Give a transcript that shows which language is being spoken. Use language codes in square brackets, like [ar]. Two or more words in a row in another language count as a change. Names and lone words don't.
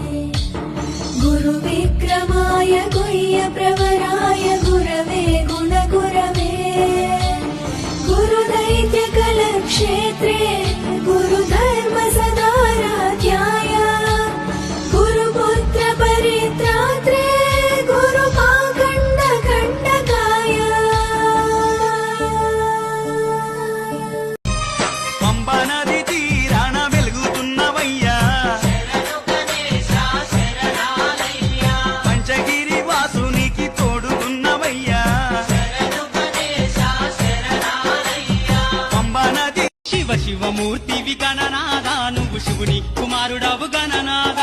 [sa] गुरुविक्रमाय गुह्यप्रवराय गुरवे गुणगुरवे गुरुदैत्यकलक्षेत्रे गुरुधर्मसदाराध्याय गुरुपुत्रपरित्रात्रे गुरुपाखण्डखण्डकाय [te] పంబా నది తీరాన వెలుగుతున్నవయ్యా పంచగిరి వాసునికి తోడుతున్నవయ్యా పంబా నది శివ శివమూర్తివి గణనాదా నువ్వు శివుని కుమారుడవు గణనాదా